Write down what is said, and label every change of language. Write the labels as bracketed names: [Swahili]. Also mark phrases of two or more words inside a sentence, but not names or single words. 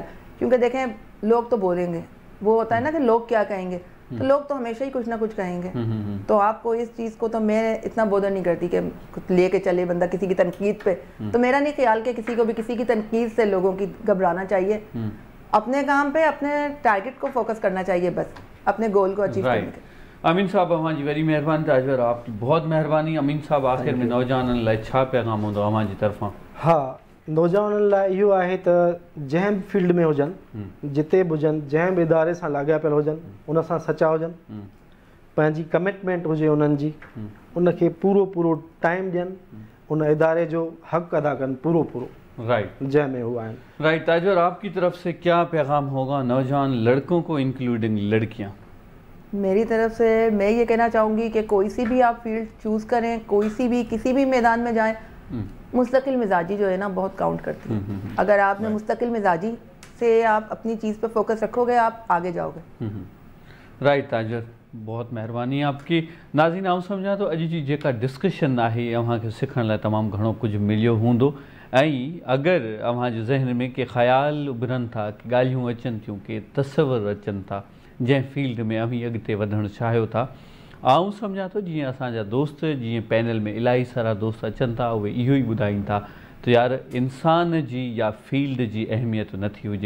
[Urdu] کیونکہ دیکھیں، لوگ تو بولیں گے، وہ ہوتا ہے نا کہ لوگ کیا کہیں گے، تو لوگ تو ہمیشہ ہی کچھ نہ کچھ کہیں گے. تو آپ کو اس چیز کو تو میں اتنا بودر نہیں کرتی کہ لے کے چلے بندہ کسی کی تنقید پہ. تو میرا نہیں خیال کہ کسی کو بھی کسی کی تنقید سے لوگوں کی گھبرانا چاہیے. اپنے کام پہ، اپنے ٹارگٹ کو فوکس کرنا چاہیے، بس اپنے گول کو اچیو کرنے کے. [Sindhi] अमीन साहब, अवांजी वरी महिरबानी। [Urdu] تاجور، آپ کی بہت مہربانی. [Sindhi] अमीन साहब, आख़िर में नौजवाननि लाइ छा पैगाम हूंदो अवांजी तरफ़ां? हाँ, नौजवाननि लाइ इहो आहे त जंहिं बि फील्ड में हुजनि, जिते बि हुजनि, जंहिं बि इदारे सां लाॻापियल हुजनि, उन सां सचा हुजनि, पंहिंजी कमिटमेंट हुजे उन्हनि जी, उनखे पूरो टाइम ॾियनि, उन इदारे जो हक़ अदा कनि पूरो। राइट, जंहिं में हुआ है। राइट। [Urdu] تاجور، آپ کی طرف سے کیا پیغام ہوگا نوجوان لڑکوں کو انکلوڈنگ لڑکیاں? میری طرف سے میں یہ کہنا چاہوں گی کہ کوئی سی بھی آپ [English] field choose [Urdu] کریں، کوئی سی بھی کسی بھی میدان میں جائیں، مستقل مزاجی جو ہے نا بہت کاؤنٹ کرتی ہے. اگر آپ نے مستقل مزاجی سے آپ اپنی چیز پہ فوکس رکھو گے، آپ آگے جاؤ گے. رائٹ تاجور، بہت مہربانی آپ کی. [Sindhi] नाज़रीन, आउं सम्झां थो अॼु जी जेका डिस्कशन आहे अव्हांखे सिखण लाइ तमामु घणो कुझु मिलियो हूंदो। ऐं अगरि अव्हांजे ज़हन में के ख़्याल उभरनि था, के ॻाल्हियूं अचनि थियूं, के तसवर अचनि था जंहिं फील्ड में अव्हीं अॻिते वधणु चाहियो था, आउं सम्झां थो जीअं असांजा दोस्त, जीअं पैनल में इलाही सारा दोस्त अचनि था, उहे इहो ई ॿुधाइनि था त यार इंसान जी या फील्ड जी अहमियत नथी हुजे।